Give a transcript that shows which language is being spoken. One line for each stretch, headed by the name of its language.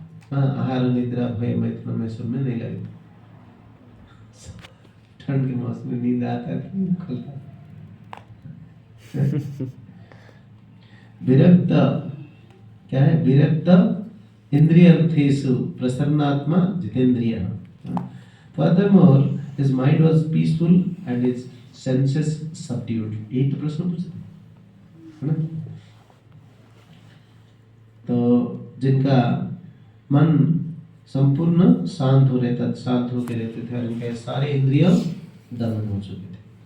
Hindi: हाँ, आहार निद्रा भय मैथुन में सब में नहीं लगे। ठंड के मौसम में नींद आता है खुलता। विरक्त क्या है? विरक्त इंद्रियर्थेषु प्रसन्नात्मा जितेंद्रिय।
English: Furthermore, his mind was peaceful and his senses subdued.
Hindi: यही तो प्रश्न पूछा है ना। तो जिनका मन संपूर्ण शांत हो रहता, शांत होकर रहते थे और इनके सारे इंद्रिय दमन हो चुके थे।